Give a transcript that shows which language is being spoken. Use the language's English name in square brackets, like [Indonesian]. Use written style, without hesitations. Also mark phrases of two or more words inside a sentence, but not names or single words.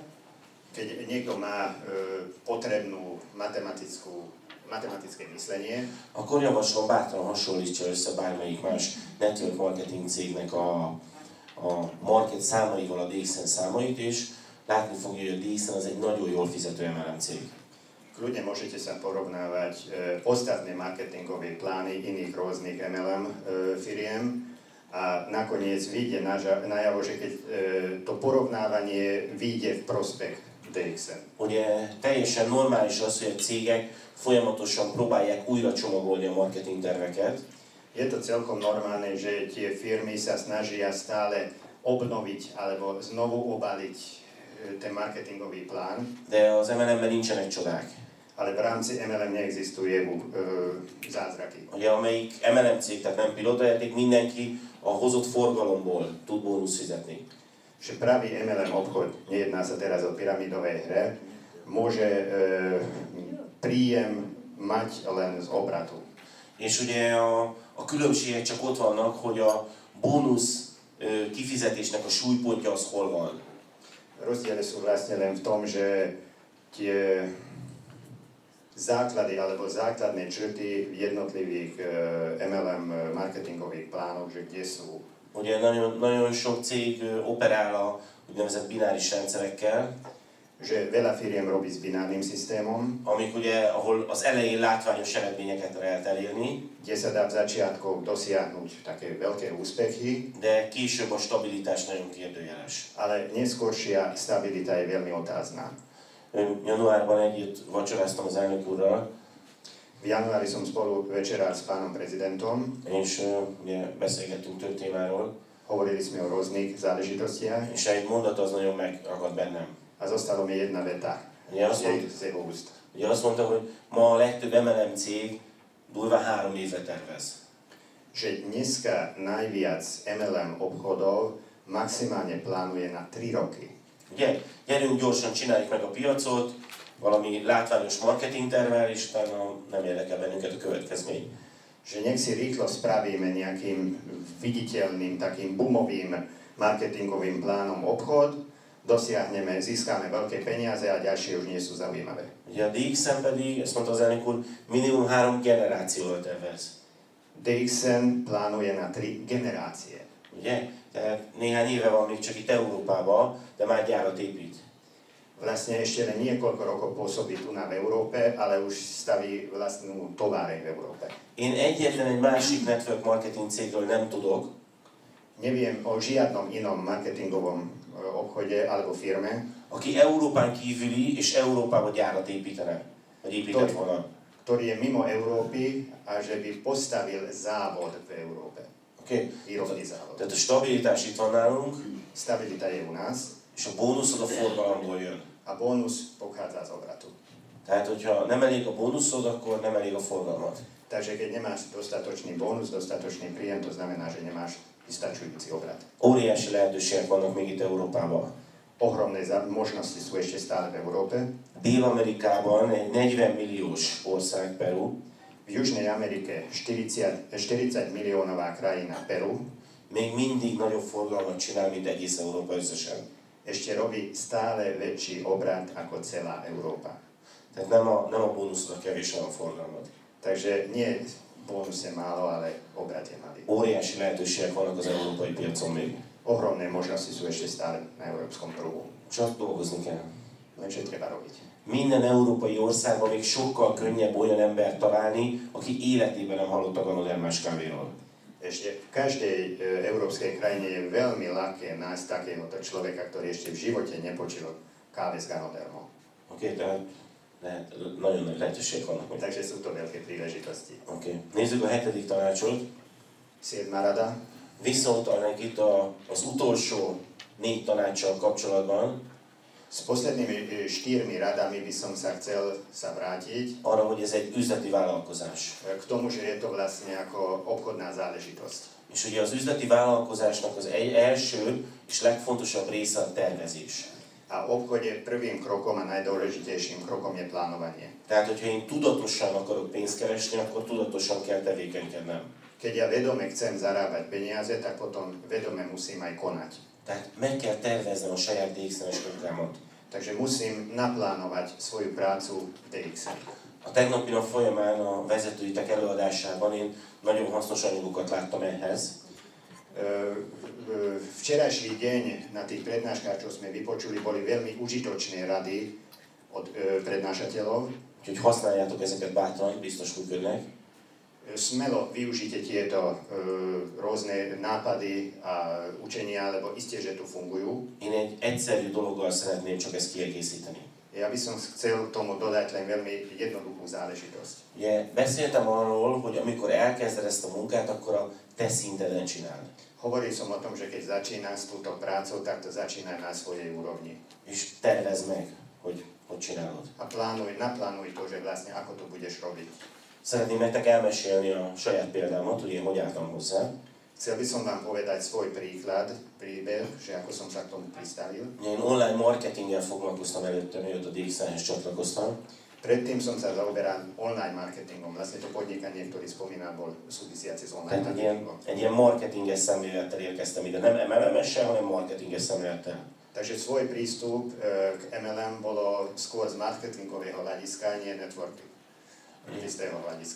[Slovak] keď niekto má potrebnú matematické myslenie, [Hungarian] akkor javaslom bátran hasonlítsa össze bármelyik más [English] network marketing [Hungarian] cégnek a market számaival a DXN számait, és látni fogja, hogy a DXN az egy nagyon jól fizető MLM cég. [Slovak] Kľudne môžete sa porovnávať ostatné marketingové plány iných rôznych MLM firiem a nakoniec vyjde najavo, že keď to porovnávanie vyjde v prospech DXN. [Hungarian] Ugye teljesen normális az, hogy a cégek folyamatosan próbálják újra csomagolni a marketing terveket. [Slovak] Je to celkom normálne, že tie firmy sa snažia stále obnoviť alebo znovu obaliť ten marketingový plán. [Hungarian] De az MLM-ben nincsenek csodák. [Slovak] Ale v rámci MLM neexistujú zázraky. [Hungarian] Ugye amelyik MLM cég, tehát nem pilótajáték, mindenki a hozott forgalomból tud bónusz fizetni. [Slovak] Že pravý MLM obchod, nejedná sa teraz o pyramidovej hre, môže príjem mať len z obratu. [Hungarian] És ugye a különbségek csak ott vannak, hogy a bónusz kifizetésnek a súlypontja az hol van. [Slovak] Rozdiely sú vlastne len v tom, že tie základy alebo základné črty v jednotlivých MLM marketingových plánoch, že kde sú. [Hungarian] Ugye nagyon sok cég operál a úgynevezett bináris rendszerekkel. [Slovak] Že veľa firiem robí s binárnym systémom. [Hungarian] Amik ugye, ahol az elején látványos eredményeket lehet elérni. [Slovak] Kde sa dá v začiatku dosiahnuť také veľké úspechy. [Hungarian] De később a stabilitás nagyon kérdőjeles. [Slovak] Ale neskôršia stabilita je veľmi otázna. [Hungarian] Januárban együtt vacsoráztam az elnök úrral. [Slovak] V januári som spolu večerál s pánom prezidentom. [Hungarian] És ugye beszélgettünk több témáról. [Slovak] Hovorili sme o rôznych záležitostiach. [Hungarian] És egy mondat az nagyon megragad bennem. [Slovak] A zostalo mi jedna veta. [Hungarian] Ugye azt mondta, hogy ma a legtöbb MLM cég durva 3 évre tervez. [Slovak] Že dneska najviac MLM obchodov maximálne plánuje na 3 roky. [Hungarian] Ugye? Gyerünk gyorsan, csináljuk meg a piacot, valami látványos marketingtervel, és utána nem érdekel bennünket a következmény. [Slovak] Že nech si rýchlo spravíme nejakým viditeľným, takým boomovým marketingovým plánom obchod, dosiahneme, získame veľké peniaze a ďalšie už nie sú zaujímavé. [Hungarian] Ugye a DXN pedig, ezt mondta az elnök úr, minimum 3 generációval tervez. [Slovak] DXN plánuje na 3 generácie. [Hungarian] Ugye? Tehát néhány éve van még csak itt Európában, de már gyárat épít. [Slovak] Vlastne ešte len niekoľko rokov pôsobí tu v Európe, ale už staví vlastnú továreň v Európe. [Hungarian] Én egyetlen egy másik [English] network marketing [Hungarian] cégről nem tudok, [Slovak] Neviem o žiadnom inom marketingovom obchode alebo firme, [Hungarian] aki Európán kívüli és Európába gyárat építene, vagy épített volna. [Slovak] ktorý je mimo Európy a že by postavil závod v Európe. Okay. Výrobný závod. [Hungarian] Tehát a stabilitás itt van nálunk, [Slovak] Stabilita je u nás [Hungarian] és a bónuszod a forgalomból jön. [Slovak] a bónus pochádza z obratu. [Hungarian] Tehát, hogyha nem elég a bónuszod, akkor nem elég a forgalmat. [Slovak] Takže keď nemáš dostatočný bónus, dostatočný príjem, to znamená, že nemáš vystačujúci obrat. [Hungarian] Óriási lehetőségek vannak még itt Európában. [Slovak] Ohromné možnosti sú ešte stále v Európe. [Hungarian] Dél-Amerikában egy 40 milliós ország Peru, [Slovak] V Južnej Amerike 40 miliónová krajina Peru [Hungarian] még mindig nagyobb forgalmat csinál, mint egész Európa összesen. [Slovak] ešte robí stále väčší obrat ako celá Európa. [Hungarian] Tehát nem a bónuszod a kevés, hanem a forgalmat. [Slovak] Takže nie bónus je málo, ale obrat je malý. [Hungarian] Óriási lehetőségek vannak az európai piacon még. [Slovak] Ohromné možnosti sú ešte stále na európskom trhu. [Hungarian] Csak dolgozni kell. [Slovak] Lenže treba robiť. [Hungarian] Minden európai országban még sokkal könnyebb olyan embert találni, aki életében nem hallott a ganodermás kávéról. [Slovak] Ešte v každej európskej krajine je veľmi ľahké nájsť takéhoto človeka, ktorý ešte v živote nepočul káve s Ganodermou. [Hungarian] Oké, tehát nagyon nagy lehetőségek vannak még. [Slovak] Takže sú to veľké príležitosti. [Hungarian] Oké. Nézzük a 7. tanácsot. [Slovak] 7. rada. [Hungarian] Visszautalnék itt az utolsó 4 tanácssal kapcsolatban, [Slovak] S poslednými 4 radami by som sa chcel vrátiť [Hungarian] arra, hogy ez egy üzleti vállalkozás. [Slovak] k tomu, že je to vlastne ako obchodná záležitosť. [Hungarian] És ugye az üzleti vállalkozásnak az első és legfontosabb része a tervezés. [Slovak] A v obchode prvým krokom a najdôležitejším krokom je plánovanie. [Hungarian] Tehát, hogyha én tudatosan akarok pénzt keresni, akkor tudatosan kell tevékenykednem. [Slovak] Keď ja vedome chcem zarábať peniaze, tak potom vedome musím aj konať. [Hungarian] Tehát meg kell terveznem a saját DXN-es munkámat. [Slovak] Takže musím naplánovať svoju prácu v DXN. [Hungarian] A tegnapi nap folyamán a vezetőitek előadásában én nagyon hasznos anyagokat láttam ehhez. [Slovak] Včerajší deň na tých prednáškach, čo sme vypočuli, boli veľmi užitočné rady od prednášateľov. [Hungarian] Úgyhogy használjátok ezeket bátran, biztos működnek. [Slovak] Smelo využite tieto rôzne nápady a učenia, lebo isté, že tu fungujú. [Hungarian] Én egy egyszerű dologgal szeretném csak ezt kiegészíteni. [Slovak] Ja by som chcel tomu dodať len veľmi jednoduchú záležitosť. [Hungarian] Ugye beszéltem arról, hogy amikor elkezded ezt a munkát, akkor a te szinteden csináld. [Slovak] Hovoril som o tom, že keď začínaš túto prácu, tak to začínaj na svojej úrovni. [Hungarian] És tervezd meg, hogy csinálod. [Slovak] A naplánuj to, že vlastne ako to budeš robiť. [Hungarian] Szeretném nektek elmesélni a saját példámat, hogy én hogy álltam hozzá. [Slovak] Chcel by som vám povedať svoj príbeh, že ako som sa k tomu pristavil. [Hungarian] Én online marketinggel foglalkoztam előtte, mielőtt a DXN-hez csatlakoztam. [Slovak] Predtým som sa zaoberal online marketingom. Vlastne to podnikanie, ktorý spomínal, bol súvisiaci s online [Hungarian] Tehát [Slovak] marketingom. [Hungarian] egy ilyen marketinges szemlélettel érkeztem ide. Nem MLM-essel, hanem marketinges szemlélettel. [Slovak] Takže svoj prístup k MLM bolo skôr z marketingového hľadiska, nie networkingistého hľadiska.